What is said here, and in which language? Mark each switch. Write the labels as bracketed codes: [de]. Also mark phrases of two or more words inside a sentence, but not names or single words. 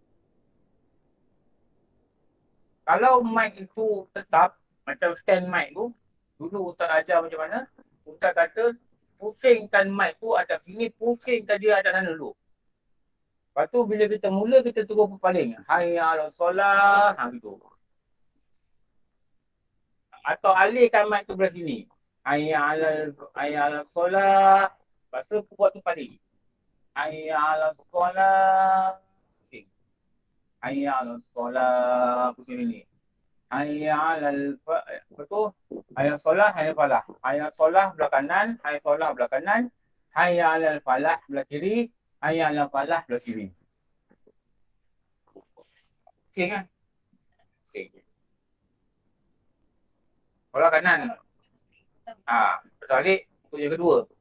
[ms] Kalau mic itu tetap, macam stand mic tu, dulu Ustaz ajar macam mana, Ustaz kata, pusingkan mic tu atas sini, pusingkan dia atas sana dulu. Lepas tu bila kita mula, kita terus berpaling. [ar] حي على الصلاة, gitu. [ms] Atau alihkan mic tu belah sini. [ar] حي على الصلاة. [ms] Lepas tu buat tu paling. [ar] حي على الصلاة. Pusing. حي على الصلاة. [ms] Pusing ini. [ar] حي على الفلاح. [ms] Lepas tu [ar] حي صلاة، حي فلاح. حي صلاة [ms] belah kanan, [ar] حي صلاة [ms] belah kanan. [ar] حي على الفلاح [ms] belah kiri. [ar] حي على الفلاح [ms] belah kiri. Pusing kan? Pusing. Solah kanan. Balik untuk yang kedua.